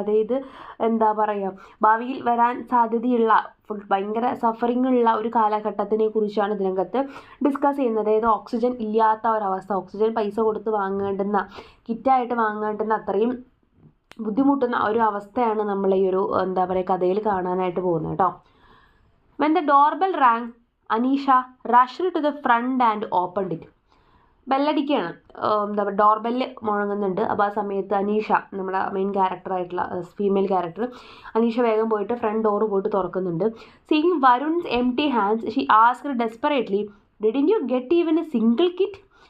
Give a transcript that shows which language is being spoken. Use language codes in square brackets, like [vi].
[ml] അതായത് എന്താ പറയുക, ഭാവിയിൽ വരാൻ സാധ്യതയുള്ള ഭയങ്കര സഫറിങ് ഉള്ള ഒരു കാലഘട്ടത്തിനെ കുറിച്ചാണ് ഇതിനകത്ത് ഡിസ്കസ് ചെയ്യുന്നത്. അതായത് ഓക്സിജൻ ഇല്ലാത്ത ഒരവസ്ഥ, ഓക്സിജൻ പൈസ കൊടുത്ത് വാങ്ങേണ്ടുന്ന, കിറ്റായിട്ട് വാങ്ങേണ്ടുന്ന അത്രയും ബുദ്ധിമുട്ടുന്ന ഒരു അവസ്ഥയാണ് നമ്മൾ ഈ ഒരു എന്താ പറയുക കഥയിൽ കാണാനായിട്ട് പോകുന്നത് കേട്ടോ. [en] When the doorbell rang, Anisha rushed to the front and opened it. [ml] ബെല്ലടിക്കുകയാണ്, എന്താ പറയുക ഡോർബെല്ല് മുഴങ്ങുന്നുണ്ട്. അപ്പോൾ ആ സമയത്ത് അനീഷ, നമ്മുടെ മെയിൻ ക്യാരക്ടറായിട്ടുള്ള ഫീമെയിൽ ക്യാരക്ടർ അനീഷ വേഗം പോയിട്ട് ഫ്രണ്ട് ഡോറ് പോയിട്ട് തുറക്കുന്നുണ്ട്. [en] Seeing Varun's empty hands she asked desperately, didn't you get even a single kit?